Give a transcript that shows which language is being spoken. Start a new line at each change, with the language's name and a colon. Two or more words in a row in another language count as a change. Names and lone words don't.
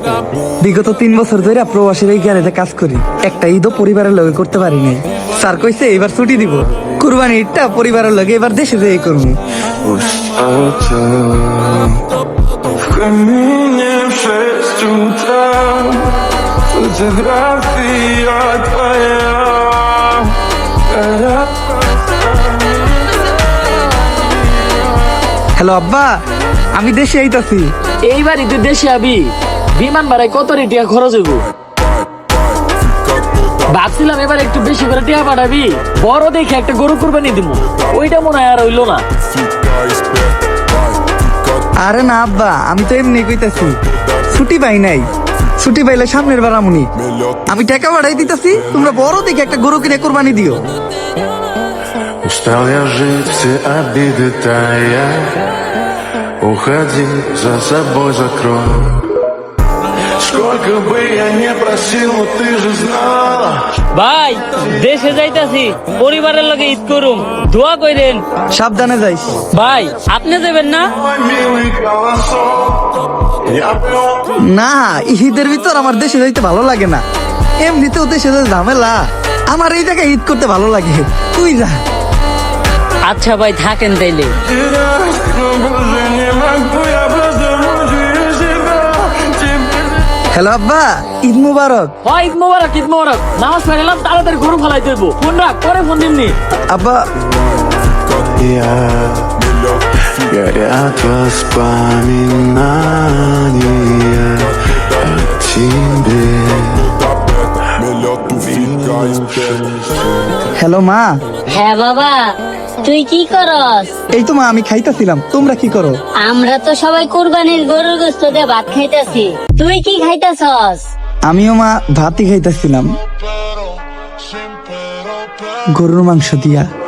Bangla: বিগত 3 বছর ধরে প্রবাসীর এই গ্যারেজে কাজ করি, একটা ঈদও পরিবারের লগে করতে পারি নাই। স্যার কইছে এবার ছুটি দিব, কুরবানি ঈদটা পরিবারের লগে এবার দেশে যেয়ে করবো।
Russian: В камине в 6 утра фотография твоя.
Bangla: হ্যালো আব্বা, আমি দেশে আইতাছি। এইবারই তুই দেশে আবি, বিমান ভাড়ায় কত রে টিয়া খরচ হইব? ভাবছিলাম এবার একটু বেশি করে টিয়া পাঠাবি, বড় দেখে একটা গরু কুরবানি দিব। ওইটা মনে হয় আর হইলো না। আরে না আব্বা, আমি তো এমনি কইতাছি, ছুটি পাই নাই। ছুটি পাইলে সামনের বার আমুনি। আমি টাকা বাড়াই দিতেছি, তোমরা বড় দেখে একটা গরু কিনে কোরবানি দিও।
Russian: Устал я жить, все обиды тая. Уходи, за собой закрой. Сколько бы я не просил, но ты же знала.
Bangla: ভাই দেশে যাইতাছি, পরিবারের লগে ঈদ করুম, দোয়া কইরেন। সাবধানে যাইস। ভাই আপনি যাবেন না?
Russian: Мой милый колосок. Я пёр.
Bangla: না, ঈদের ভিতর আমার দেশে যাইতে ভালো লাগে না। এমনিতেও দেশে যে ঝামেলা, আমার এই জায়গায় ঈদ করতে ভালো লাগে। তুই যা। আচ্ছা ভাই থাকেন তাইলে।
Russian: Терять, но больше не могу, я просто мучаю себя.
Bangla: হ্যালো আব্বা, ঈদ মুবারক। হয় ঈদ মোবারক, ঈদ মোবারক। নামাজ পড়লাম, তাড়াতাড়ি গরু ফলাই দেবো। ফোন রাখ, পরে ফোন দিমনি। আব্বা
Russian: Горят воспоминания о тебе.
Bangla: হ্যালো মা। হ্যাঁ বাবা, তুই কি করস? এই তো মা, আমি খাইতাছিলাম, তোমরা কি করো? আমরা তো সবাই কুরবানির গরুর গোশত দিয়ে ভাত খাইতাছি। তুই কি খাইতাছস? আমিও মা ভাতই খাইতাছিলাম, গরুর মাংস দিয়া।